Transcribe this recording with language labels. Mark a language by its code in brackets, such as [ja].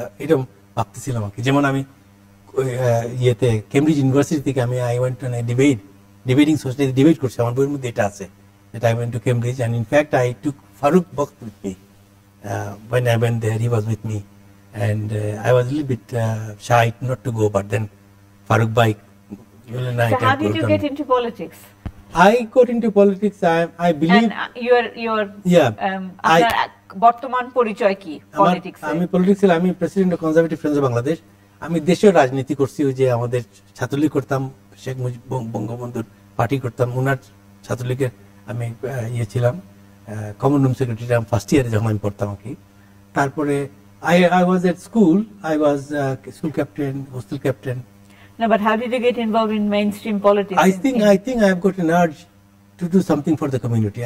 [bn] এরকম ভাবতেছিলাম আর কি। যেমন আমি ইয়েতে কেমব্রিজ ইউনিভার্সিটি থেকে [en] I went on a debating society, [bn] debate করছি, আমার বইয়ের মধ্যে এটা আছে, [en] that I went to Cambridge, and in fact I took Farooq Bakht with me. When I went there, he was with me, and I was a little bit shy not to go, but then Farooq Bhai, so how did you get into politics? I got into politics, I believe, and your [bn] আপনার বর্তমান পরিচয় কি politics? আমি পলিটিক্সে আমি president of conservative friends of Bangladesh. আমি দেশের রাজনীতি করছি, ওই যে আমাদের ছাত্রলীগ করতাম, শেখ মুজিব বঙ্গবন্ধুর পার্টি করতাম, ওনার ছাত্রলীগের আমি ছিলাম কমন রুম সেক্রেটারি ফার্স্ট ইয়ারে যখন আমি পড়তাম আর কি। [en] তারপরে I was at school, I was school captain, hostel captain. No, but how did you get involved in mainstream politics? I think I have got an urge to do something for the community.